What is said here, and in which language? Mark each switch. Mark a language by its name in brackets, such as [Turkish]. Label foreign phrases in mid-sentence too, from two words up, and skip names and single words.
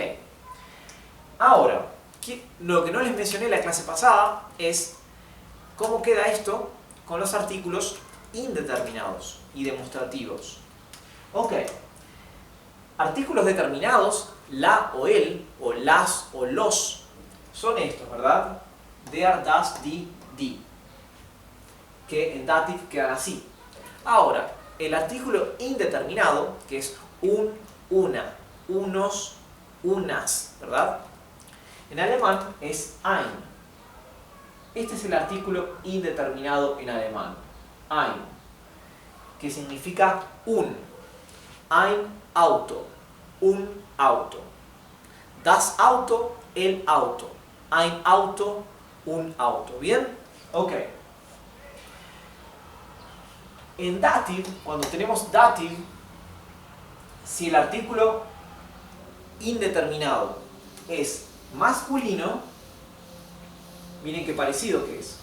[Spanish] Ahora, lo que no les mencioné en la clase pasada es cómo queda esto con los artículos indeterminados y demostrativos. Ok. Artículos determinados, la o el, o las o los, son estos, ¿verdad? [German] Der, das, die, die. [Spanish] Que en dative quedan así. Ahora, el artículo indeterminado, que es un, una, unos, unas, ¿verdad? En alemán es ein. Este es el artículo indeterminado en alemán. Ein. Que significa un. [German] Ein Auto. [Spanish] Un auto. [German] Das Auto, [Spanish] el auto. [German] Ein Auto, [Spanish] un auto. ¿Bien? Ok. En dative, cuando tenemos dative, si el artículo indeterminado es masculino, miren qué parecido que es.